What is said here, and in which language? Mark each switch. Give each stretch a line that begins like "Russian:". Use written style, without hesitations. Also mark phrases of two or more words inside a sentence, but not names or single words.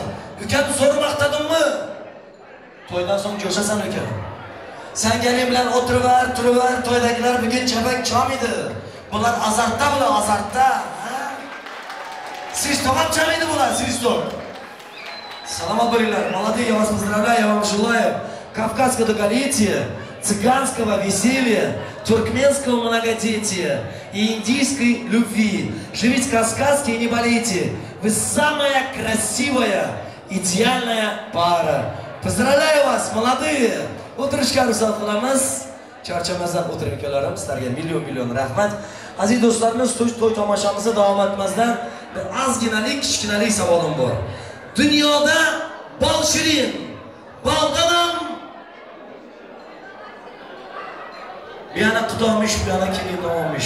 Uzbek: Ukam zo'r maqtadimmi? To'ydan so'ng jo'shasan uka. Sangaling bilan o'tiraver, turaver, to'ydagilar bugun chapak chamidi. Bular azartda bular, azartda. Siz to'g'am chamidi bular, siz to'q. Salomat bo'linglar.
Russian: Молодые, я вас поздравляю, я вам желаю кавказского долголетия, цыганского веселья, туркменского многодетия и индийской любви. Живите кавказски и не болейте. Вы самая красивая, идеальная пара. Поздравляю вас, молодые!
Uzbek: O'tirishga ruxsat qilamiz. Charchamasdan o'tiring ukalarim, sizlarga million rahmat. Aziz do'stlarimiz, to'y tomoshamizni davom etmasdan bir ozginalik, kichkinalik savolim bor. Dunyoda bol shirin, baldanam bir yana qudomish, bir yana kelin davomish.